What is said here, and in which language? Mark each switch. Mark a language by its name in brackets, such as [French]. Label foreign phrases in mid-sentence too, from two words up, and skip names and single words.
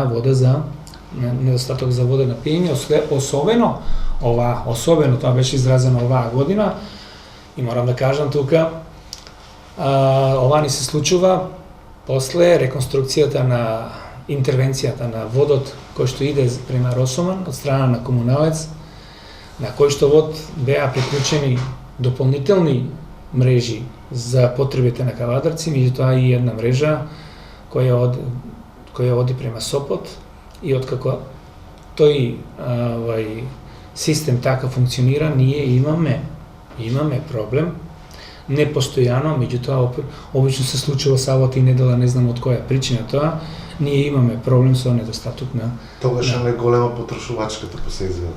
[Macedonian] за вода на пиење, особено тоа беше изразено оваа година, и морам да кажам тука, ова ни се случува после реконструкцијата на интервенцијата на водот кој што иде према Росоман од страна на комуналец, на кој што вод беа приклучени дополнителни мрежи за потребите на Кавадарци, меѓутоа и една мрежа која оди према Сопот и откако тој систем така функционира, ние имаме проблем, не постојано, меѓутоа обично се случува сабота и недела, не знам од која причина тоа, ние имаме проблем со недостаток на... Тогаш е голема потрошувачката по се изгледа.